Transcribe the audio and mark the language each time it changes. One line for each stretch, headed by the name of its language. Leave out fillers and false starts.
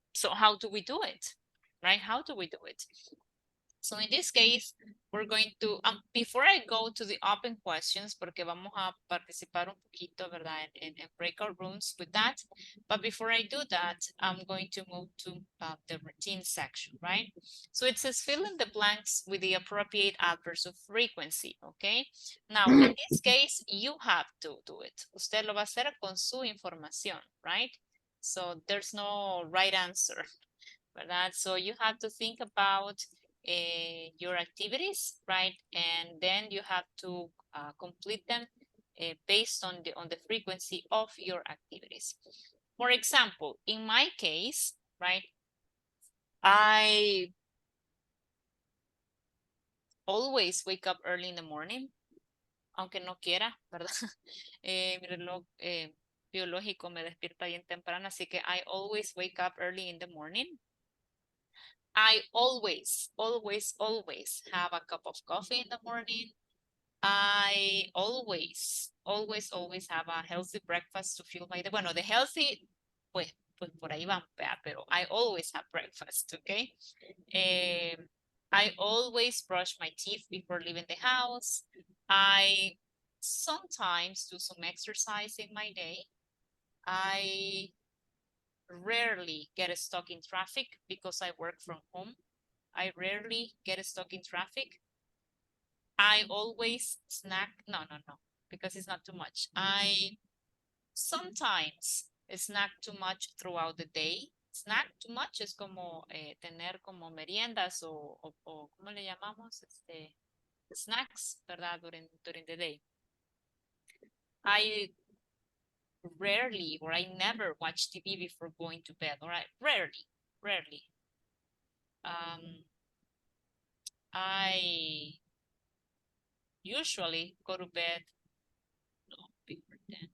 English: So how do we do it, right? How do we do it? So in this case, we're going to, before I go to the open questions,
Spanish: porque vamos a participar un poquito, ¿verdad?
English: En breakout rooms with that. But before I do that, I'm going to move to the routine section, right? So it says fill in the blanks with the appropriate adverbs of frequency, okay? Now, in this case, you have to do it.
Spanish: Usted lo va a hacer con su información,
English: right? So there's no right answer, ¿verdad? So you have to think about your activities, right? And then you have to complete them based on the frequency of your activities. For example, in my case, right, I always wake up early in the morning,
Spanish: aunque no quiera, ¿verdad? Mi reloj biológico me despierta bien temprano, así que
English: I always wake up early in the morning. I always have a cup of coffee in the morning. I always have a healthy breakfast to fuel my day.
Spanish: Bueno,
English: the healthy,
Spanish: pues por ahí van, pero
English: I always have breakfast, okay? I always brush my teeth before leaving the house. I sometimes do some exercise in my day. I rarely get stuck in traffic because I work from home. I rarely get stuck in traffic. I always snack. No, because it's not too much. I sometimes snack too much throughout the day. Snack too much
Spanish: es como tener como meriendas o ¿cómo le llamamos?
English: Snacks, ¿verdad? During the day. I rarely or I never watch TV before going to bed. All right, rarely. I usually go to bed before 10.